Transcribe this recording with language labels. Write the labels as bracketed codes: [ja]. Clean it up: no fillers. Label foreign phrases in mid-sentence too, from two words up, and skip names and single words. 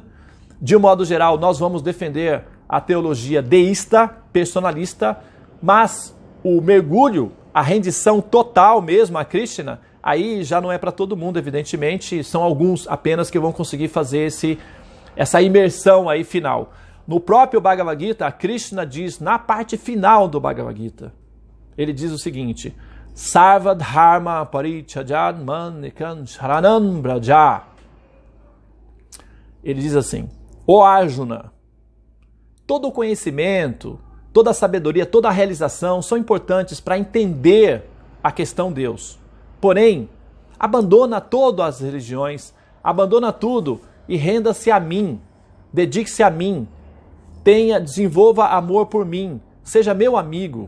[pt] De um modo geral, nós vamos defender a teologia deísta, personalista, mas o mergulho, a rendição total mesmo a Krishna, aí já não é para todo mundo, evidentemente, são alguns apenas que vão conseguir fazer essa imersão aí final. No próprio Bhagavad Gita, Krishna diz, na parte final do Bhagavad Gita, ele diz o seguinte: [sa] सर्व धर्मान् परित्यज्य मामेकं शरणं व्रज. [pt] Ele diz assim: Ó Arjuna, todo o conhecimento, toda a sabedoria, toda a realização são importantes para entender a questão Deus. Porém, abandona todas as religiões, abandona tudo e renda-se a mim, dedique-se a mim, desenvolva amor por mim, seja meu amigo.